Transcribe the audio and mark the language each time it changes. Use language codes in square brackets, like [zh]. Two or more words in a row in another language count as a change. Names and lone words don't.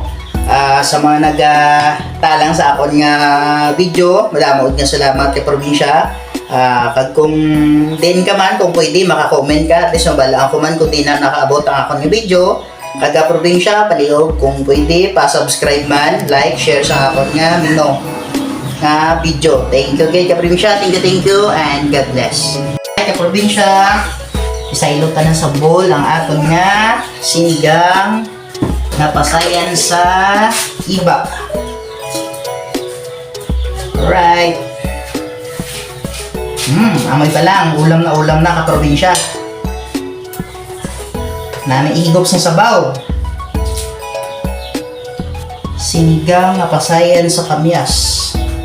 [hil] Sa mga nagtalang sa akon nga video, madamod nga salamat kay probinsya. Kag kung din ka man, kung pwede maka-comment ka, [en] at least [hil] mabalaan ko man kung di na nakaabot ang akon nga video. Kag probinsya, palihog kung pwede pa-subscribe man, like, share sa akon nga mino nga video. [en] Thank you [hil] kay kaprobinsya, [en] thank you, and God bless. [hil] Kay kaprobinsya, isailot ka na sa bowl ang aton nga sinigang na pasayan sa iba. [en] Right. [hil] Amoy pa lang, ulam na kaprobinsya. Na naihigop sa sabaw. Sinigang na pasayan sa kamyas.